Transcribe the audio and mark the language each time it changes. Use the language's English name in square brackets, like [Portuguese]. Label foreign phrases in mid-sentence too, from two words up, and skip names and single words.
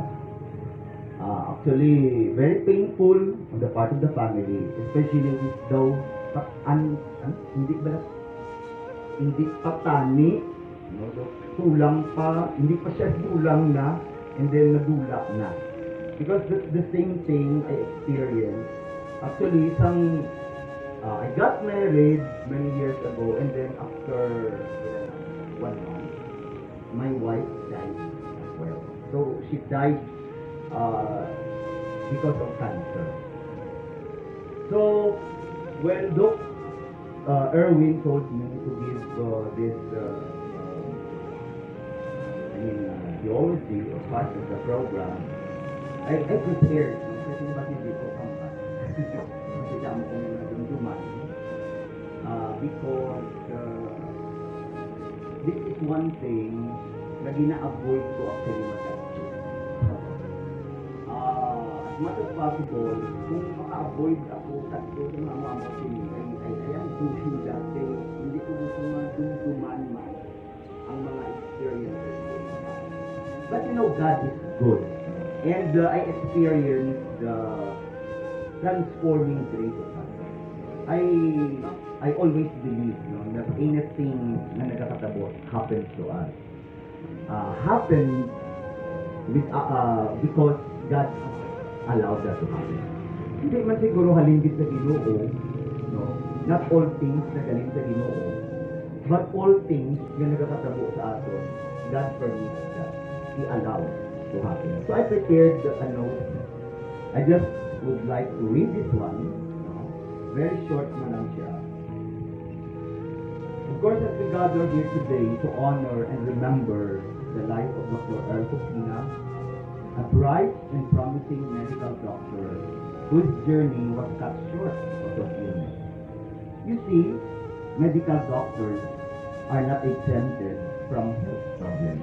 [English] Actually, very painful on the part of the family, especially with those [Hiligaynon] hindi pa tani, kulang pa, hindi pa siya kulang na, [English] and then [Hiligaynon] nadula na. [English] Because that's the same thing I experienced. Actually, I got married many years ago, and then after 1 month, my wife died as well. So she died because of cancer. So when Erwin told me to give this geology or part of the program, I prepared. [Hiligaynon] Kasi bakit hindi ko kampas? Kasi dami ko na dumduman. [English] Because this is one thing [Hiligaynon] na gina-avoid ko [English] actually matouch. As much as possible, [Hiligaynon] kung maka-avoid ako tatlo sa mga mamasin, [English] I am pushing that day. [Hiligaynon] Hindi ko gusto nga dumduman man ang mga experiences. [English] But God is good. And I experienced the transforming grace of God. I always believe that anything [Hiligaynon] na nagkakatabot [English] happens to us. Happens because God allowed that to happen. [Hiligaynon] Hindi man siguro halingit sa Ginoo, [English] not all things [Hiligaynon] na galing sa Ginoo, [English] but all things [Hiligaynon] na nagkakatabo sa aton, [English] God permits that. He allows to happen. So I prepared a note. I just would like to read this one. Very short [Hiligaynon] na lang siya. [English] Of course, as we gather here today to honor and remember the life of Dr. Earl Copina, a bright and promising medical doctor whose journey was cut short because of illness. You see, medical doctors are not exempted from health problems.